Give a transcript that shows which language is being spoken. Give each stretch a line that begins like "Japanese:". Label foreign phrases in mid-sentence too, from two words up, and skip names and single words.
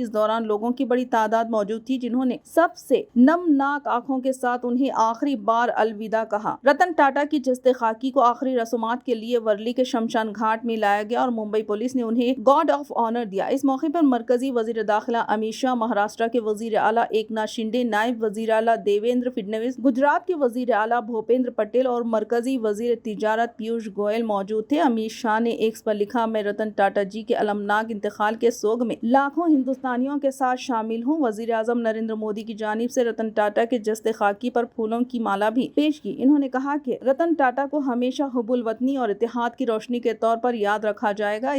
Urdu: اس دوران لوگوں کی بڑی تعداد موجود تھی جنہوں نے سب سے نمناک آنکھوں کے ساتھ انہیں آخری بار الوداع کہا۔ رتن ٹاٹا کی جسد خاکی کو آخری رسومات کے لیے ورلی کے شمشان گھاٹ میں لایا گیا اور ممبئی پولیس نے انہیں
English: guard of honour
Urdu: دیا۔ اس موقع پر مرکزی وزیر داخلہ امت شاہ، مہاراشٹر کے وزیر اعلیٰ ایکناتھ شنڈے، نائب وزیر اعلیٰ دیویندر فڈنویس، گجرات کے وزیر اعلیٰ بھوپیندر پٹیل اور مرکزی وزیر تجارت پیوش گوئل موجود تھے۔ امت شاہ نے ایکس پر لکھا، میں رتن ٹاٹا جی کے المناک انتقال کے سوگ میں لاکھوں ہندوستانیوں کے ساتھ شامل ہوں۔ وزیر اعظم نریندر مودی کی جانب سے رتن ٹاٹا کے جسد خاکی پر پھولوں کی مالا بھی پیش کی۔ انہوں نے کہا کہ رتن ٹاٹا کو ہمیشہ حب الوطنی اور اتحاد کی روشنی کے طور پر یاد رکھا جائے گا۔